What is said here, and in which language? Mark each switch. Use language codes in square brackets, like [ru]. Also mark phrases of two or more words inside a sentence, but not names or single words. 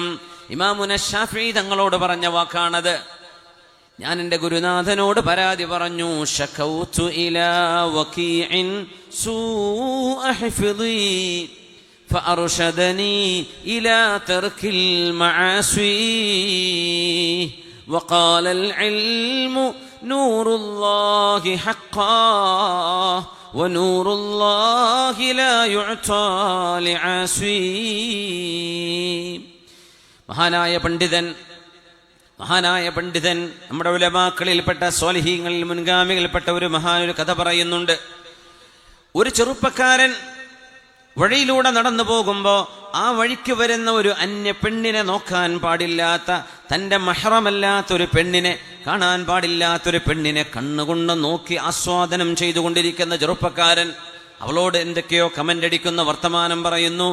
[ml] ഇമാമുന ശാഫിഈ തങ്ങളോട് പറഞ്ഞ വാക്കാണത്. ഞാൻ എൻ്റെ ഗുരുനാഥനോട് പരാതി പറഞ്ഞു. [ar] شكوت إلى وكيع سوء حفظي فأرشدني إلى ترك المعاصي وقال العلم نور الله حقا ونور الله لا يعطى لعاصي. [ml] മഹാനായ പണ്ഡിതൻ നമ്മുടെ ഉലമാക്കളിൽപ്പെട്ട സ്വാലിഹീങ്ങളിൽ മുൻഗാമികളിൽപ്പെട്ട ഒരു മഹാനൊരു കഥ പറയുന്നുണ്ട്. ഒരു ചെറുപ്പക്കാരൻ വഴിയിലൂടെ നടന്നു പോകുമ്പോൾ ആ വഴിക്ക് വരുന്ന ഒരു അന്യ പെണ്ണിനെ നോക്കാൻ പാടില്ലാത്ത തൻ്റെ മഹ്റമല്ലാത്തൊരു പെണ്ണിനെ, കാണാൻ പാടില്ലാത്തൊരു പെണ്ണിനെ കണ്ണുകൊണ്ട് നോക്കി ആസ്വാദനം ചെയ്തുകൊണ്ടിരിക്കുന്ന ചെറുപ്പക്കാരൻ അവളോട് എന്തൊക്കെയോ കമന്റ് അടിക്കുന്ന വർത്തമാനം പറയുന്നു.